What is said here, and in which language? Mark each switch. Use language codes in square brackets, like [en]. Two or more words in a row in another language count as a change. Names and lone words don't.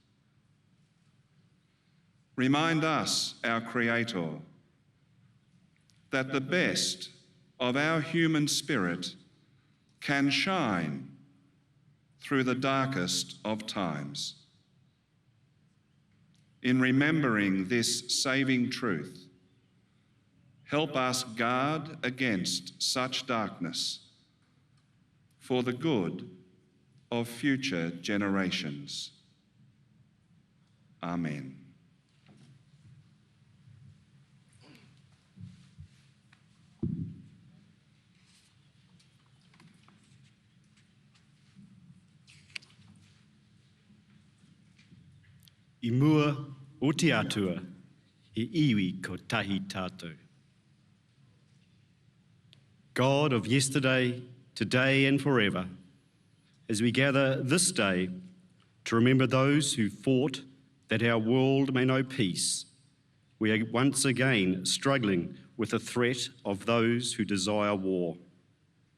[en] Remind us, our Creator, that the best of our human spirit can shine through the darkest of times. In remembering this saving truth, help us guard against such darkness for the good of future generations. Amen. [mi] I mua o te atua, e iwi ko tahi tātou. [en] God of yesterday, today and forever, as we gather this day to remember those who fought that our world may know peace, we are once again struggling with the threat of those who desire war.